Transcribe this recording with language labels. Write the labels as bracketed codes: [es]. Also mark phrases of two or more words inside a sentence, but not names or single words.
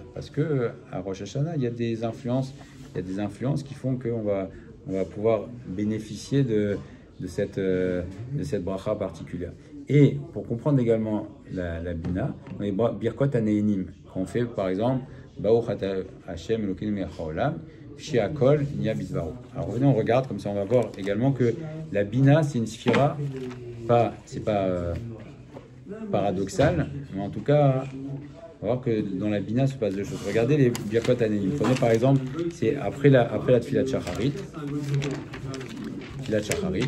[fr] Parce qu'à Rosh Hashanah, il y a des influences qui font qu'on va pouvoir bénéficier de cette bracha particulière. Et pour comprendre également la Bina, on est [he] ברכות הנהנין. [fr] Quand on fait par exemple [he] ברוך אתה השם אלוקינו מלך העולם, שהכל נהיה בדברו. [fr] Alors revenez, on regarde, comme ça on va voir également que la Bina, c'est une sphira, c'est pas paradoxal, mais en tout cas, on va voir que dans la Bina se passe deux choses. Regardez les [he] ברכות הנהנין. [fr] Prenez par exemple, c'est après la [he] תפילת שחרית. תפילת שחרית.